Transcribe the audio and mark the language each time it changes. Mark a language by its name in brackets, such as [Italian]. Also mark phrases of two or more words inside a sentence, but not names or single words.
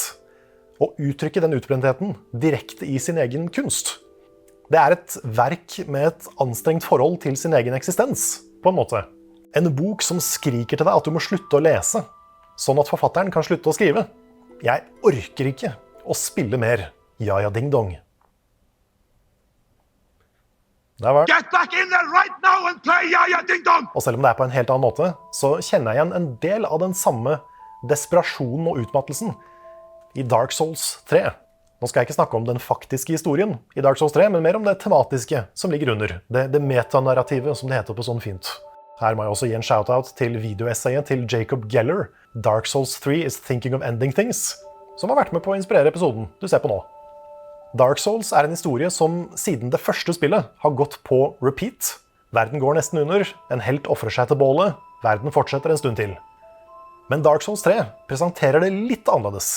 [Norwegian] Og uttrykke den utbrentheten direkte i sin egen kunst. Det er et verk med et anstrengt forhold til sin egen eksistens, på en måte. En bok som skriker til deg at du må slutte å lese, sånn at forfatteren kan slutte å skrive. Jeg orker ikke å spille mer Jaja Ding Dong. [English] Get back in there right now and play Jaja Ding Dong! [Norwegian] Og selv om det er på en helt annen måte, så kjenner jeg igjen en del av den samme desperasjonen og utmattelsen i Dark Souls 3. Nå skal jeg ikke snakke om den faktiske historien i Dark Souls 3, men mer om det tematiske som ligger under. Det metanarrativet, som det heter på sånn fint. Her må jeg også gi en shoutout til videoessayet til Jacob Geller, Dark Souls 3 is thinking of ending things, som har vært med på å inspirere episoden du ser på nå. Dark Souls er en historie som siden det første spillet har gått på repeat. Verden går nesten under, en helt offrer seg til bålet, verden fortsetter en stund til. Men Dark Souls 3 presenterer det litt annerledes.